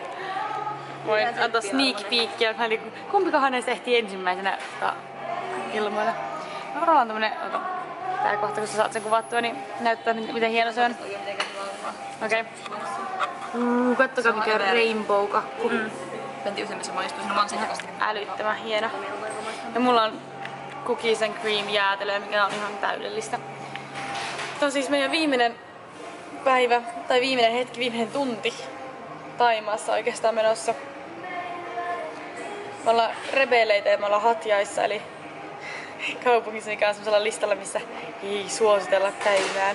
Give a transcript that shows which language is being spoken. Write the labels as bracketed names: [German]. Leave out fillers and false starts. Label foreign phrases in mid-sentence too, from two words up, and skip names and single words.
[Finnish] Voin antaa [English] sneak peekia. [Finnish] Kumpikahan näistä ehtii ensimmäisenä ilmoilla. Lauralla on tämmönen... Tää kohta kun sä saat sen kuvattua, niin näyttää miten hieno se on. Okei. Kattokaa mikä rainbow-kakku. En tiedä missä maistuu, siinä on vaan sihakasti. Älyttömän hieno. Ja mulla on [English] cookies and cream [Finnish] jäätelöä, mikä on ihan täydellistä. Tämä on siis meidän viimeinen päivä, tai viimeinen hetki, viimeinen tunti Thaimaassa oikeastaan menossa. Me ollaan rebeleitä ja me ollaan Hatjaissa, eli kaupungissa, mikä on semmoisella listalla, missä ei suositella käymään.